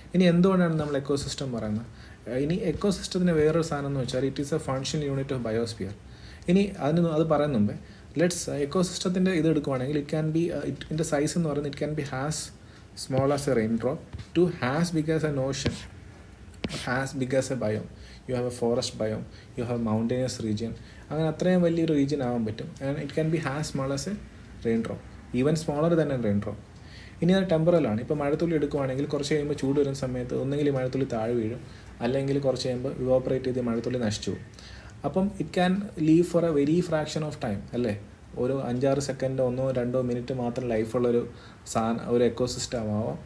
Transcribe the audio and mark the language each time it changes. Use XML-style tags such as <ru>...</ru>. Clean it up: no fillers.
<ml>ഇനി എന്തുകൊണ്ടാണ് നമ്മൾ എക്കോസിസ്റ്റം പറയുന്നത്? ഇനി എക്കോസിസ്റ്റത്തിന് വേറൊരു സാധനം എന്ന് വെച്ചാൽ</ml> <en>It is a function unit of biosphere.</en> <ml>ഇനി അത് പറയുന്ന മുമ്പേ എക്കോസിസ്റ്റത്തിൻ്റെ ഇത് എടുക്കുവാണെങ്കിൽ</ml> <en>it can be</en> <ml>ഇതിൻ്റെ സൈസ് എന്ന് പറയുന്നത്</ml> <en>It can be as small as a raindrop to as big as an ocean, as big as a biome. You have a forest biome, you have mountainous region.</en> <ml>അങ്ങനെ അത്രയും വലിയൊരു region ആവാൻ പറ്റും.</ml> <en>And it can be as small as a raindrop, even smaller than a raindrop.</en> <ml>ഇനി അത് ടെമ്പറലാണ്. ഇപ്പോൾ മഴത്തുള്ളി എടുക്കുവാണെങ്കിൽ കുറച്ച് കഴിയുമ്പോൾ ചൂട് വരുന്ന സമയത്ത് ഒന്നെങ്കിൽ മഴത്തുള്ളി താഴെ വീഴും, അല്ലെങ്കിൽ കുറച്ച് കഴിയുമ്പോൾ ഇവോപ്പറേറ്റ് ചെയ്ത് മഴത്തുള്ളി നശിച്ചു പോകും. അപ്പം</ml> <en>it can live for a very fraction of time,</en> <ml>അല്ലേ? ഒരു 5-6 സെക്കൻഡോ 1-2 മിനിറ്റ് മാത്രം ലൈഫുള്ളൊരു ഒരു എക്കോസിസ്റ്റം ആവാം.</ml>